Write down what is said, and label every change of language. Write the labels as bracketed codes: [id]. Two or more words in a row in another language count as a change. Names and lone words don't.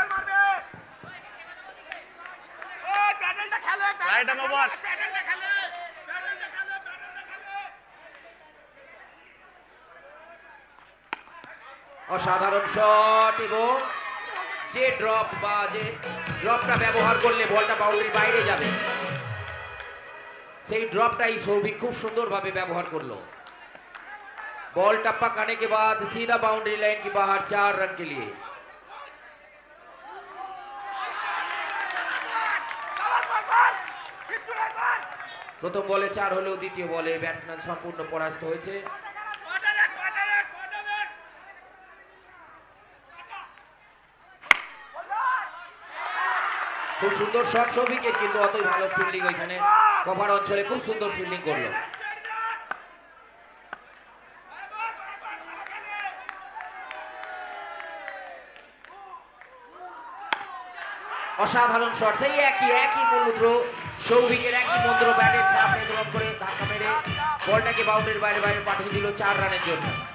[bn] অসাধারণ শট, এবং যে ড্রপটা ব্যবহার করলে বলটা বাউন্ডারির বাইরে যাবে, সেই ড্রপটাই সৌভিক খুব সুন্দর ভাবে ব্যবহার করলো। [hi] बॉल टप्पा खाने के बाद सीधा बाउंड्री लाइन के बाहर 4 रन के लिए। [bn] প্রথম বলে 4 হলো দ্বিতীয় বলে ব্যাটসম্যান সম্পূর্ণ পরাস্ত হয়েছে। খুব সুন্দর শট সৌভিকের কিন্তু অতই ভালো ফিল্ডিং ওইখানে কভার অঞ্চলে খুব সুন্দর ফিল্ডিং করলো। অসাধারণ শট, সেই একই মূলমন্ত্র সৌভিকের একই মন্ত্র, ব্যাটের সামনে ড্রপ করে ধাক্কা মেরে বলটাকে বাউন্ডারির বাইরে পাঠিয়ে দিল 4 রানের জন্য।